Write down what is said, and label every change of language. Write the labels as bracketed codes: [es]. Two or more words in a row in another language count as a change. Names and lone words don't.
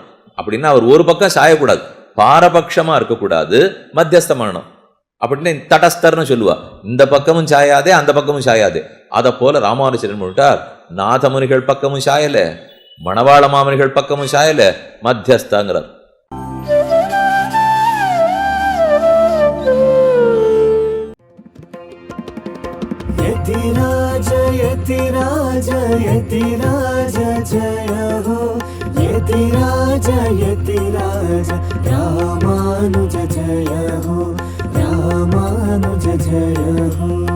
[ta] அப்படின்னா அவர் ஒரு பக்கம் சாயக்கூடாது, பாரபட்சமா இருக்கக்கூடாது, மத்தியஸ்தம் பண்ணணும். அப்படின்னு தடஸ்தர்னு சொல்லுவா. இந்த பக்கமும் சாயாதே அந்த பக்கமும் சாயாதே. அதை போல ராமானுஜன் சொல்லிட்டார், நாதமுனிகள் பக்கமும் சாயல, மணவாள மாமனிகள் பக்கமும் சாயல, மத்தியஸ்தங்கிறார். [hi] यतिराज यतिराज यतिराज जय हो, यतिराज यतिराज रामानुज जय हो, रामानुज जय हो।